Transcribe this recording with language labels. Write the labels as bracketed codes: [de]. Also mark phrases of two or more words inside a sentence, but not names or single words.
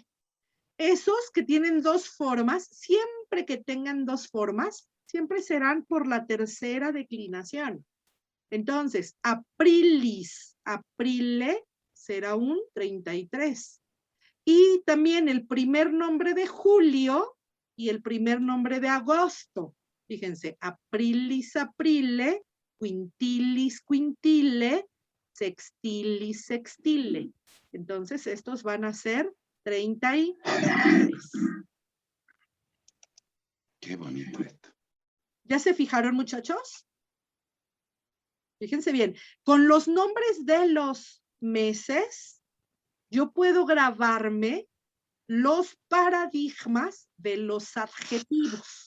[es] Esos que tienen dos formas, siempre que tengan dos formas, siempre serán por la tercera declinación. Entonces, [la] aprilis, aprile, [es] será un 33. Y también el primer nombre de julio y el primer nombre de agosto. Fíjense, [la] aprilis, aprile, quintilis, quintile, sextilis, sextile. [es] Entonces, estos van a ser 33. Qué bonito esto. ¿Ya se fijaron, muchachos? Fíjense bien, con los nombres de los meses, yo puedo grabarme los paradigmas de los adjetivos.